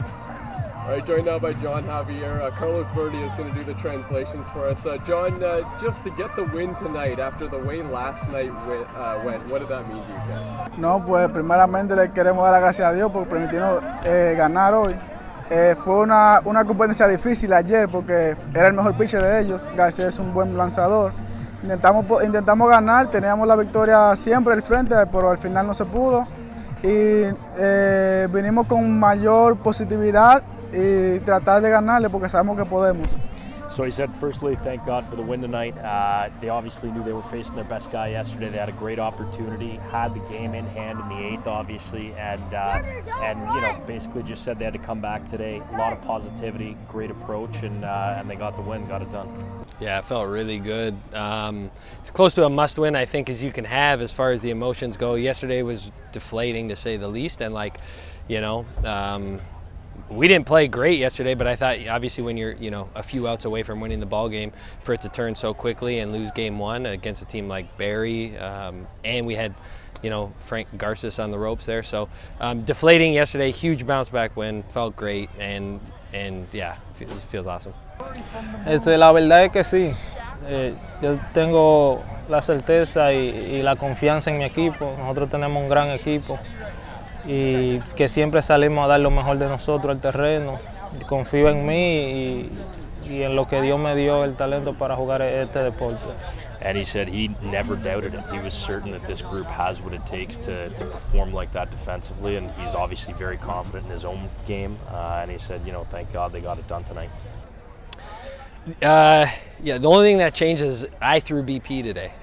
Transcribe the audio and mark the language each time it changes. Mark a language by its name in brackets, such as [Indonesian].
[English] All right, joined now by John Javier. Carlos Verde is going to do the translations for us. John, just to get the win tonight after the way last night went, what did that mean to you guys? [Spanish] No, pues primeramente le queremos dar las gracias a Dios por permitirnos ganar hoy. Fue una competencia difícil ayer porque era el mejor pitcher de ellos. García es un buen lanzador. Intentamos ganar, teníamos la victoria siempre al frente, pero al final no se pudo. Y vinimos con mayor positividad y tratar de ganarle porque sabemos que podemos. [English] So he said, firstly, thank God for the win tonight. They obviously knew they were facing their best guy yesterday. They had a great opportunity, had the game in hand in the eighth, obviously, and you know, basically just said they had to come back today. A lot of positivity, great approach, and they got the win, got it done. Yeah, it felt really good. It's close to a must-win, I think, as you can have as far as the emotions go. Yesterday was deflating, to say the least, and like, you know, we didn't play great yesterday, but I thought obviously when you're, you know, a few outs away from winning the ball game, for it to turn so quickly and lose game one against a team like Barrie, and we had, you know, Frank Garces on the ropes there. So deflating yesterday, huge bounce back win, felt great, and yeah, it feels awesome. [Spanish] La verdad es que sí, yo tengo la certeza y la confianza en mi equipo. Nosotros tenemos un gran equipo y que siempre salimos a dar lo mejor de nosotros al terreno. Confío en mí y en lo que Dios me dio el talento para jugar este deporte. [English] And he said he never doubted it. He was certain that this group has what it takes to perform like that defensively, and he's obviously very confident in his own game. And he said, you know, thank God they got it done tonight. Yeah, the only thing that changed is I threw BP today.